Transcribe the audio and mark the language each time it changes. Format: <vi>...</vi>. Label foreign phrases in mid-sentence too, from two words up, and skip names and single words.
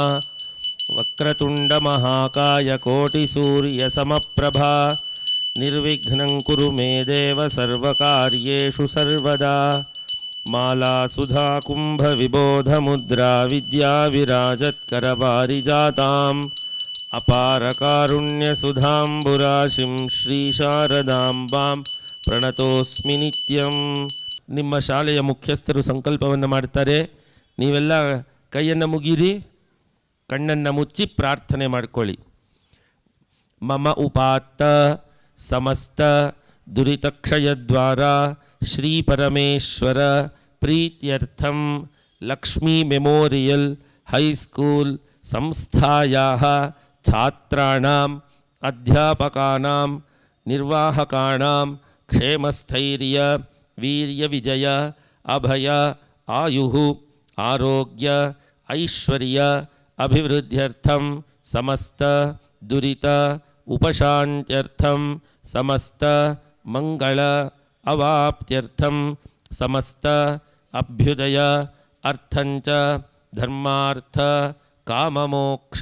<sa>वक्रतुण्डमहाकाय कोटिसूर्यसमप्रभा निर्विघ्नं कुरु मे देव सर्वकार्येषु सर्वदा। माला सुधा कुंभ विबोध मुद्रा विद्या विराजत्करपारिजाताम् अपार कारुण्य सुधांबुराशिं श्री शारदांबां प्रणतोस्मि नित्यं।</sa> <kn>ನಿಮ್ಮ ಶಾಲೆಯ ಮುಖ್ಯಸ್ಥರು ಸಂಕಲ್ಪವನ್ನು ಮಾಡ್ತಾರೆ. ನೀವೆಲ್ಲ ಕೈಯನ್ನು ಮುಗಿರಿ, ಕಣ್ಣನ್ನು ಮುಚ್ಚಿ ಪ್ರಾರ್ಥನೆ ಮಾಡ್ಕೊಳ್ಳಿ.</kn> <sa>ಮಮ ಉಪಾತ್ತ ಸಮಸ್ತ ದುರಿತಕ್ಷಯದ್ವಾರ ಶ್ರೀ ಪರಮೇಶ್ವರ ಪ್ರೀತ್ಯರ್ಥಂ ಲಕ್ಷ್ಮೀ ಮೆಮೋರಿಯಲ್ ಹೈಸ್ಕೂಲ್ ಸಂಸ್ಥಾಯಾಃ ಛಾತ್ರಾಣಾಂ ಅಧ್ಯಾಪಕಾನಾಂ ನಿರ್ವಾಹಕಾನಾಂ ಕ್ಷೇಮಸ್ಥೈರ್ಯ वीर्य विजय अभय आयुः आरोग्य ऐश्वर्य अभिवृद्ध्यर्थं समस्त दुरित उपशान्त्यर्थं समस्त मंगल अवाप्त्यर्थं समस्त अभ्युदय अर्थंच धर्मार्थ काममोक्ष</sa>